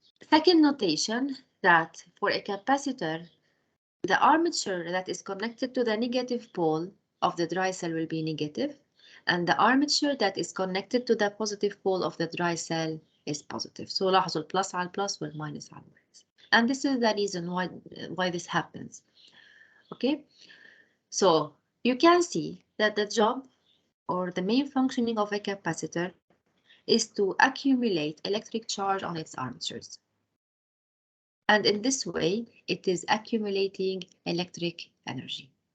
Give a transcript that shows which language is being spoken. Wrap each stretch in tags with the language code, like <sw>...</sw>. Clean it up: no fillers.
<en>Second notation that for a capacitor, the armature that is connected to the negative pole of the dry cell will be negative, and the armature that is connected to the positive pole of the dry cell is positive.</en> <ar>So لاحظوا البلس على البلس والماينس على الماينس.</ar> <en>And this is the reason why this happens. Okay, so you can see that the job or the main functioning of a capacitor is to accumulate electric charge on its armatures. And in this way, it is accumulating electric energy.</en>